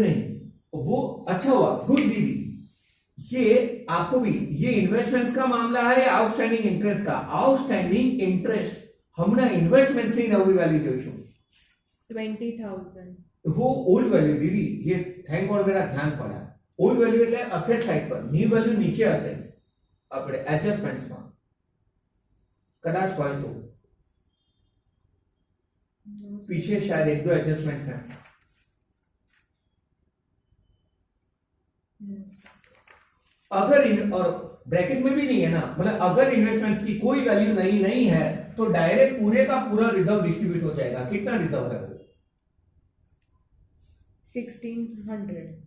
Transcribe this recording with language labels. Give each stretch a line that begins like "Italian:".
Hindi: नहीं, वो अच्छा हुआ, गुड दीदी। ये आपको भी, ये इन्वेस्टमेंट्स का मामला है या आउटस्टैंडिंग इंटरेस्ट का? आउटस्टैंडिंग इंटरेस्ट हमने इन्वेस्टमेंट से नवी वैल्यू
Gujarati: જોઈશું
Hindi: 20,000। वो ओल्ड वैल्यू दीदी, ये थैंक गॉड मेरा ध्यान पड़ा।
Gujarati: ओल्ड वैल्यू એટલે અસેટ સાઈડ પર, ન્યુ વેલ્યુ નીચે હશે આપણે એડજસ્ટમેન્ટ્સ માં કદાચ હોય તો
Hindi: पीछे शायद 1-2 एडजस्टमेंट है। अगर और ब्रैकेट में भी नहीं है ना, मतलब अगर इन्वेस्टमेंट्स की कोई वैल्यू नहीं है तो डायरेक्ट पूरे का पूरा रिजर्व डिस्ट्रीब्यूट हो जाएगा। कितना रिजर्व है वो? 1600,